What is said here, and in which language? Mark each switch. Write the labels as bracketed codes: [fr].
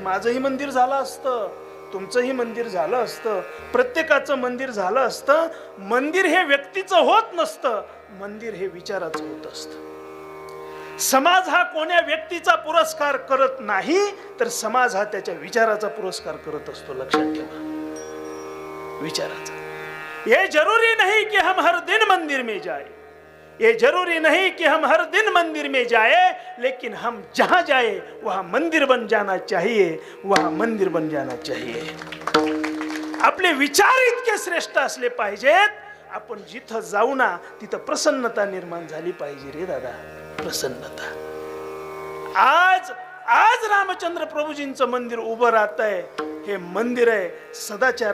[mr] माझंही मंदिर झालं असतं, तुमचंही मंदिर झालं असतं, प्रत्येकाचं मंदिर झालं असतं. मंदिर हे व्यक्तीचं होत नसतं, मंदिर हे विचाराचं होत असतं. समाज हा कोण्या व्यक्तीचा पुरस्कार करत नाही, तर समाज हा त्याच्या विचाराचा पुरस्कार करत असतो. लक्षात ठेवा, विचाराचा. [hi] ये जरूरी नहीं कि हम हर दिन मंदिर में जाए, ये जरूरी नहीं कि हम हर दिन मंदिर में जाए, लेकिन हम जहां जाए वहां मंदिर बन जाना चाहिए, वहां मंदिर बन जाना चाहिए. [mr] आपले विचार इतके श्रेष्ठ असले पाहिजेत, आपण जिथं जाऊ ना तिथं प्रसन्नता निर्माण झाली पाहिजे रे दादा, प्रसन्नता. आज रामचंद्र प्रभूजींचं मंदिर उभं राहतंय. हे मंदिर आहे सदाचार